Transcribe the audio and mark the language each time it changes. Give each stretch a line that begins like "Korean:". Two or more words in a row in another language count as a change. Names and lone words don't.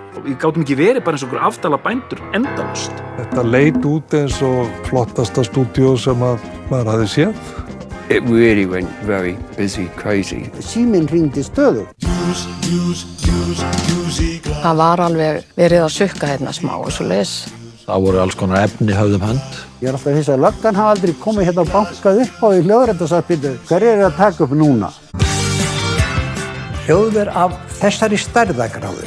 Icelandic: Við gátum ekki verið bara eins og einhver afdala bændur endalaust. Þetta leit út eins og flottasta stúdíó sem maður hafði séð.
English: It really went very busy, crazy.
Icelandic: Síminn hringdi stöðugt. Það var alveg verið að sukka hérna smá og svo leis. Það voru alls konar efni höfðum hönd. Ég alltaf hissa að löggan hafa aldrei komið hérna og bankað upp á í hljóðrið og sagt, hver að taka upp núna? Hljóðver af þessari stærðagráðu.